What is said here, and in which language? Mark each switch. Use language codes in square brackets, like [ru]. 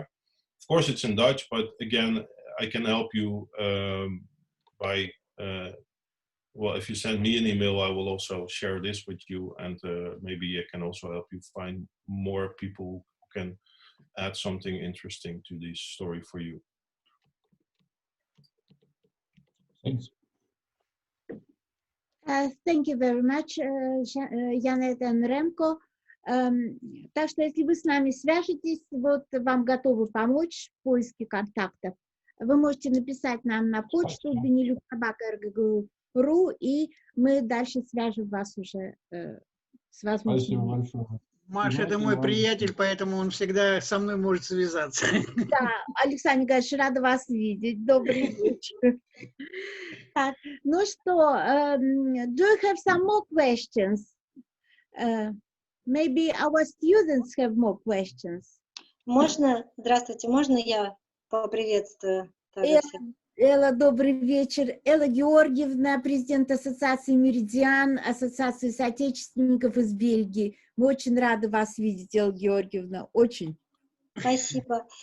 [en] Of course, it's in Dutch, but again, I can help you by, well, if you send me an email, I will also share this with you, and maybe I can also help you find more people who can add something interesting to this story for you. Thanks. Thank you very much, Janet and Remco. [ru] Так что, если вы с нами свяжетесь, вам готовы помочь в поиске контактов, вы можете написать нам на почту benilux@rggu.ru, и мы дальше свяжем вас уже с возможными. Спасибо большое. Маша, это мой приятель, поэтому он всегда со мной может связаться. Да, Александр Николаевич, рада вас видеть. Добрый вечер. Так, ну что, [en] do you have some more questions? Maybe our students have more questions. [ru] Здравствуйте, можно я поприветствую? Элла, добрый вечер. Элла Георгиевна, президент Ассоциации «Меридиан», Ассоциации соотечественников из Бельгии. Мы очень рады вас видеть, Элла Георгиевна, очень. Спасибо.